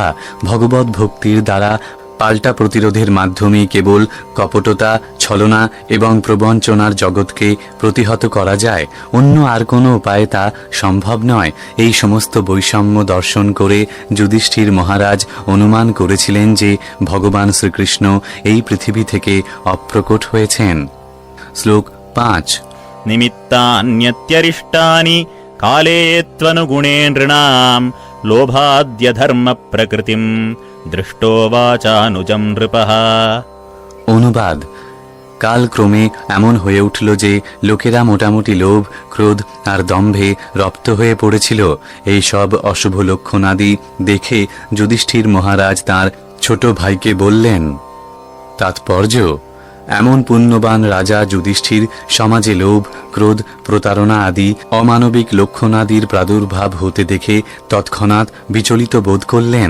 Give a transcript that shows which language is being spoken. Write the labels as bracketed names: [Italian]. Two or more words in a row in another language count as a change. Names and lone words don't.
[Bangla] ভগবত ভক্তির দ্বারা পাল্টা প্রতিরোধের মাধ্যমে কেবল কপটতা, ছলনা এবং প্রবঞ্চনার জগৎকে প্রতিহত করা যায়। অন্য আর কোনো উপায়ে তা সম্ভব নয়। এই সমস্ত বৈষম্য দর্শন করে যুধিষ্ঠির মহারাজ অনুমান করেছিলেন যে ভগবান শ্রীকৃষ্ণ এই পৃথিবী থেকে অপ্রকট হয়েছেন। শ্লোক 5। [Sanskrit] निमित्तान्यत्यरिष्टानि काले त्वनुगुणे नृणाम् लोभाद्यधर्म प्रकृतिम् दृष्टो वाचानुजम् नृपः। [Bangla] অনুবাদ: কালক্রমে এমন হয়ে উঠল যে লোকেরা মোটামুটি লোভ, ক্রোধ আর দম্ভে রপ্ত হয়ে পড়েছিল। এই সব অশুভ লক্ষণাদি দেখে যুধিষ্ঠির মহারাজ তাঁর ছোট ভাইকে বললেন। তাৎপর্য: এমন পুণ্যবান রাজা যুধিষ্ঠির সমাজে লোভ, ক্রোধ, প্রতারণা আদি অমানবিক লক্ষণাদির প্রাদুর্ভাব হতে দেখে তৎক্ষণাৎ বিচলিত বোধ করলেন।